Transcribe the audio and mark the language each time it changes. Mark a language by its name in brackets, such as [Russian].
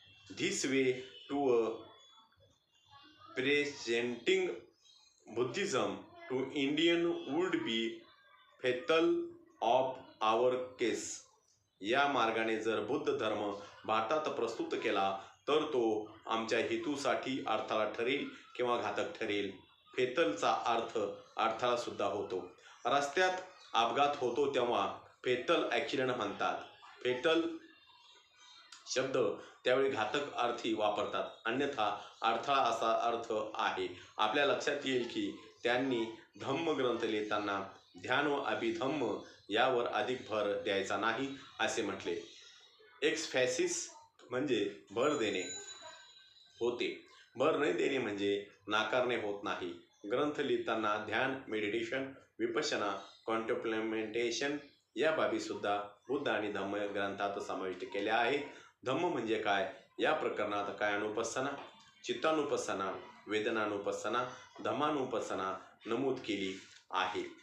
[English] This way to presenting Buddhism to Indian would be fatal of our case. [Marathi] या मार्गाने जर बुद्ध धर्म भारतात प्रस्तुत केला तर तो आमच्या हेतूसाठी अडथळा ठरेल किंवा घातक ठरेल. फेतलचा अर्थ अडथळा सुद्धा होतो. रस्त्यात अपघात होतो तेव्हा फेतल ॲक्सिडेंट म्हणतात. फेतल शब्द त्यावेळी घातक अर्थी वापरतात, अन्यथा अडथळा असा अर्थ आहे. आपल्या लक्षात येईल की त्यांनी धम्मग्रंथ लिहिताना ध्यान व अभिधम्म यावर अधिक भर द्यायचा नाही असे म्हटले. एक्सफॅसिस म्हणजे भर देणे होते, भर न देणे म्हणजे नाकारणे होत नाही. ग्रंथ लिहिताना ध्यान, मेडिटेशन, विपश्यना, कॉन्टेम्प्लेमेंटेशन या बाबी सुद्धा बुद्ध आणि धम्म ग्रंथात समाविष्ट केल्या आहेत. धम्म म्हणजे काय? या प्रकरणात कायानुपස්සना, चित्तानुपස්සना, वेदनानुपස්සना, धम्मानुपස්සना नमूद केली आहे.